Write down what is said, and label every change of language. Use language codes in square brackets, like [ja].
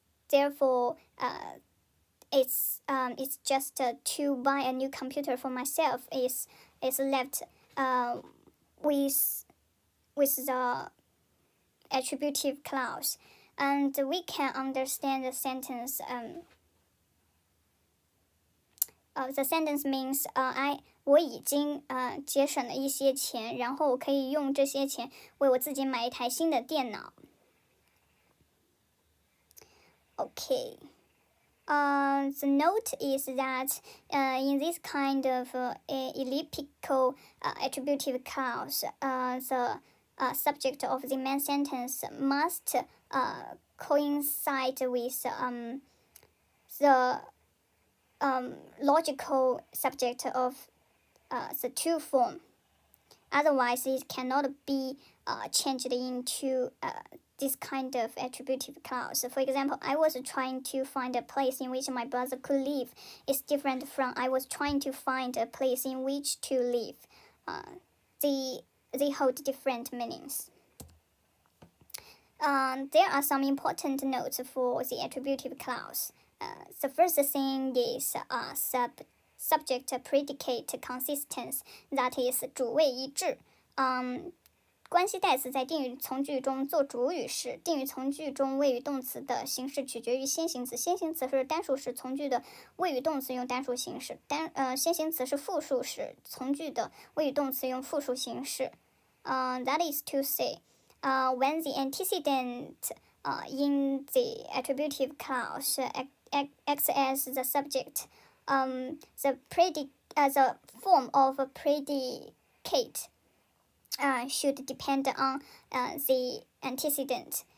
[en] Therefore, it's just to buy a new computer for myself is left with the attributive clause. And we can understand the sentence. The sentence means [zh] 我已经节省了一些钱，然后我可以用这些钱为我自己买一台新的电脑。 [en] Okay. The note is that in this kind of elliptical attributive clause, the subject of the main sentence must coincide with the logical subject of the to form. Otherwise, it cannot be changed into this kind of attributive clause. For example, I was trying to find a place in which my brother could live. It's different from I was trying to find a place in which to live. They hold different meanings. There are some important notes for the attributive clause. The first thing is subject-predicate consistency, that is [zh] 主谓一致。关系代词在定语从句中做主语时，定语从句中谓语动词的形式取决于先行词。先行词是单数时，从句的谓语动词用单数形式；先行词是复数时，从句的谓语动词用复数形式。 [en] That is to say, when the antecedent in the attributive clause acts as the subject, the form of a predicate should depend on the antecedent.